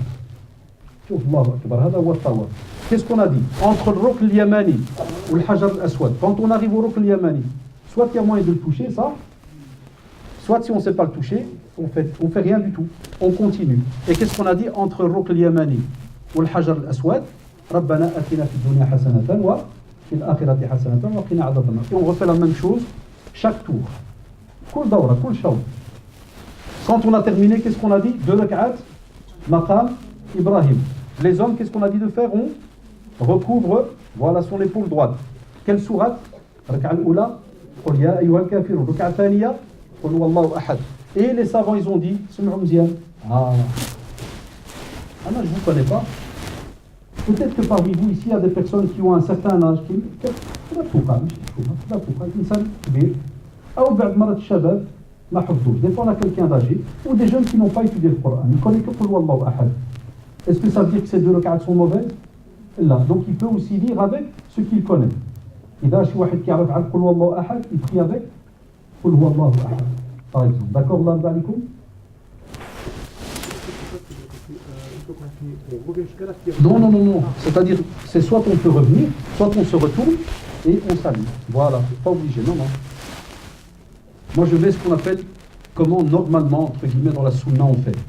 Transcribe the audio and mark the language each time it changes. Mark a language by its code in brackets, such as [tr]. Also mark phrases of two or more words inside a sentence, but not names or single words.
[fr] Qu'est-ce qu'on a dit? Entre le Rukn al-Yamani ou le Hajar al-Aswad, quand on arrive au Rukn al-Yamani, soit il y a moyen de le toucher, ça, soit si on ne sait pas le toucher, on fait rien du tout. On continue. Et qu'est-ce qu'on a dit entre le Rukn al-Yamani ou le Hajar al-Aswad? [ar] ربنا آتنا في الدنيا حسنة وفي الآخرة حسنة وقنا عذاب النار. [fr] Et on refait la même chose chaque tour. [ar] كل دورة كل شوط. [fr] Quand on a terminé, qu'est-ce qu'on a dit? 2 rak'at, maqam Ibrahim. Les hommes, qu'est-ce qu'on a dit de faire? On recouvre, voilà, son épaule droite. Quelle sourate? [ar] الركعة الأولى, قل يا أيها الكافرون. الركعة الثانية قل هو الله أحد. [fr] Et les savants, ils ont dit, ah, là, je ne vous connais pas. Peut-être que parmi vous, ici, il y a des personnes qui ont un certain âge, qui des fois, on a quelqu'un d'âgé, ou des jeunes qui n'ont pas étudié le Coran. Ils ne connaissent que [ar] قل هو الله أحد. [fr] Est-ce que ça veut dire que ces 2 rak'at sont mauvaises? Là. Donc il peut aussi lire avec ce qu'il connaît. [ar] إذا شي واحد كيعرف على قل هو الله أحد يبقي avec قل هو الله أحد [fr] par exemple. D'accord, [ar] Allah alaikum? [fr] Non. C'est-à-dire, c'est soit on peut revenir, soit on se retourne et on salue. Voilà, pas obligé, non. Moi je mets ce qu'on appelle comment normalement, entre guillemets, dans la sunna on fait.